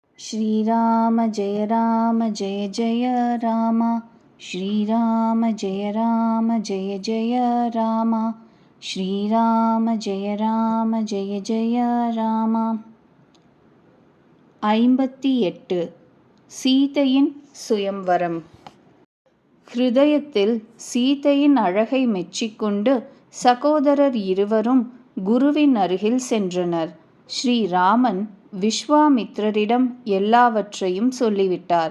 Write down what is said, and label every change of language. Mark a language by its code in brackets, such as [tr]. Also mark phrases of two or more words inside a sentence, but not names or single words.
[sa] श्रीराम जय जय राम। श्रीराम जय जय राम। श्रीराम जय जय राम। [ta] 58 சீதையின் சுயம்வரம். ஹிருதயத்தில் சீதையின் அழகை மெச்சிக்கொண்டு சகோதரர் இருவரும் குருவின் அருகில் சென்றனர். ஸ்ரீராமன் விஸ்வாமித்திரரிடம் எல்லாவற்றையும் சொல்லிவிட்டார்.